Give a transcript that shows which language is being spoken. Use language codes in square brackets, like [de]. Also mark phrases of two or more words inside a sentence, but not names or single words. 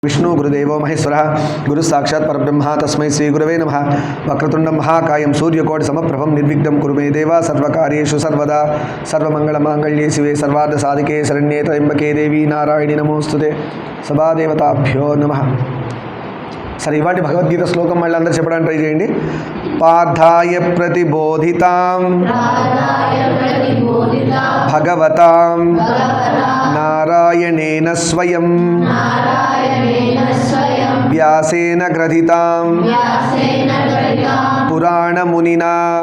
[sa] विष्णु गुरुदेवो महेश्वरः गुरु साक्षात् परब्रह्म तस्मै श्री गुरवे नमः। वक्रतुण्डं महाकायं सूर्यकोटि समप्रभं निर्विघ्नं कुरु मे देव सर्वकार्येषु सर्वदा सर्वमङ्गलमाङ्गल्ये शिवे सर्वार्थसाधिके शरण्ये त्र्यम्बके देवी नारायणी नमोस्तुते सभादेवताभ्यो नमः। [te] సర్ ఇవాటి భగవద్గీతా శ్లోకం मళ్ళీ అందరూ చెప్పడానికి ట్రై చేయండి। [sa] పార్థాయ ప్రతిబోధితాం భగవతాం నారాయణేన స్వయం వ్యాసేన గ్రథితాం పురాణమునినా